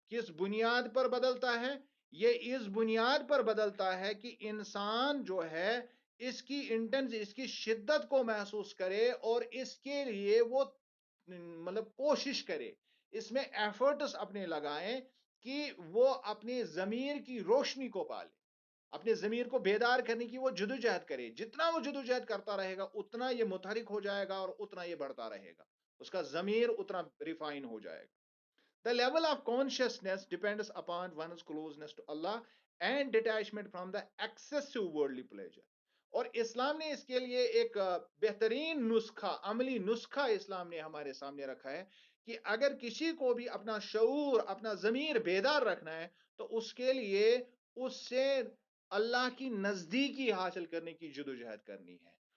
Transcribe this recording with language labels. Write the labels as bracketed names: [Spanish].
[Urdu] کس بنیاد پر بدلتا ہے؟ یہ اس بنیاد پر بدلتا ہے کہ انسان جو ہے اس کی اس کی شدت کو محسوس کرے اور اس کے لیے وہ مطلب کوشش کرے، اس میں ایفرٹس اپنے لگائیں کہ وہ اپنے ضمیر کی روشنی کو پالے، اپنے ضمیر کو بیدار کرنے کی وہ جدوجہد کرے. جتنا وہ جدوجہد کرتا رہے گا اتنا یہ متحرک ہو جائے گا اور اتنا یہ بڑھتا رہے گا، اس کا ضمیر اتنا ریفائن ہو جائے گا. [English] The level of consciousness depends upon one's closeness to Allah and detachment from the excessive worldly pleasure. [Urdu] اور اسلام نے اس کے لیے ایک بہترین نسخہ، عملی نسخہ اسلام نے ہمارے سامنے رکھا ہے کہ اگر کسی کو بھی اپنا شعور، اپنا ضمیر بیدار رکھنا ہے تو اس کے لیے اس سے اللہ کی نزدیکی حاصل کرنے کی جدوجہد کرنی ہے.